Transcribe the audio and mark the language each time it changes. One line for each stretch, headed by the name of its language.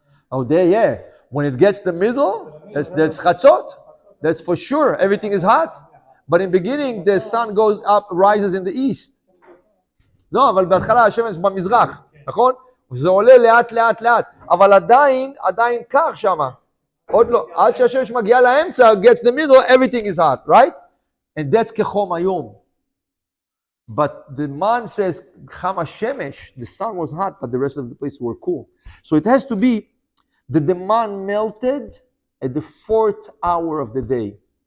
English: Oh, there, yeah. When it gets the middle, that's chatzot. That's for sure. Everything is hot. But in the beginning, the sun goes up, rises in the east.
Hebrew: לא, אבל בהתחלה השמש במזרח, נכון? זה עולה לאט לאט לאט, אבל עדיין קר שם. עוד לא, עד שהשמש מגיעה לאמצע,
English: gets the middle, everything is hot, right? And that's
Hebrew: כחום היום.
English: But the man says,
Hebrew: חם השמש,
English: the sun was hot, but the rest of the place were cool. So it has to be that the man melted at the 4th hour of the day.